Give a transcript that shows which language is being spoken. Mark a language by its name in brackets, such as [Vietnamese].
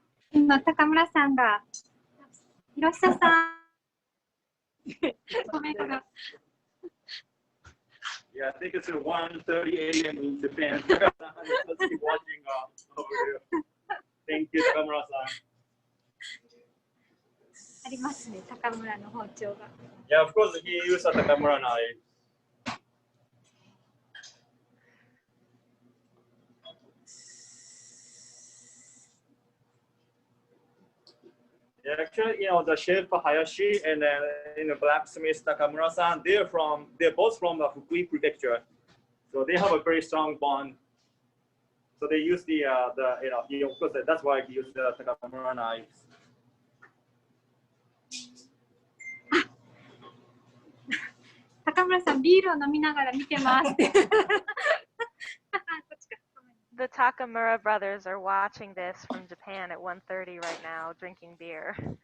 [Japanese] 今、高村さんが、広久さん、コメントが。 [English] Yeah, I think it's at 1:30 a.m. in Japan. Let's keep watching over here. Thank you, Takamura-san. [Japanese] ありますね、高村の包丁が。 [English] Yeah, of course he used a Takamura knife. Yeah, actually, the chef Hayashi and then blacksmith Takamura-san, they're both from Fukui Prefecture, so they have a very strong bond. So they use of course that's why he used the Takamura knives. [Japanese] 高村さん、ビールを飲みながら見てます。 [English] The Takamura brothers are watching this from Japan at 1:30 right now, drinking beer.